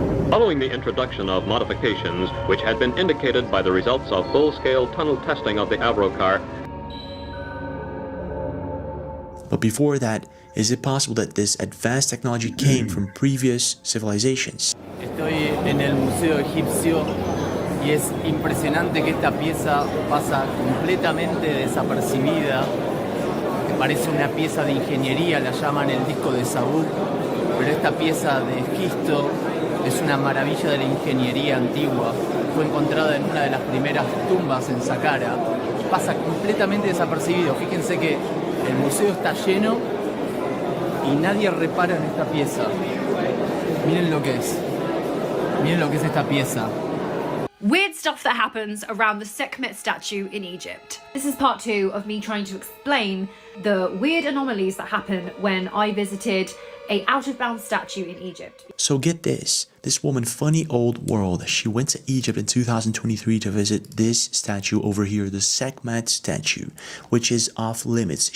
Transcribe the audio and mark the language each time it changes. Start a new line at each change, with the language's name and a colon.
English: Following the introduction of modifications which had been indicated by the results of full-scale tunnel testing of the Avro car. But before that, is it possible that this advanced technology came from previous civilizations?
Spanish: Estoy en el Museo Egipcio y es impresionante que esta pieza pasa completamente desapercibida. Parece una pieza de ingeniería, la llaman el disco de Sabuk, pero esta pieza de esquisto es una maravilla de la ingeniería antigua. Fue encontrada en una de las primeras tumbas en Saqqara. Pasa completamente desapercibido. Fíjense que el museo está lleno y nadie repara en esta pieza. Miren lo que es. Miren lo que es esta pieza.
English: Weird stuff that happens around the Sekhmet statue in Egypt. This is part 2 of me trying to explain the weird anomalies that happen when I visited a out-of-bounds statue in Egypt. So get this woman, funny old world, she went to Egypt in 2023 to visit this statue over here, the Sekhmet statue, which is off limits.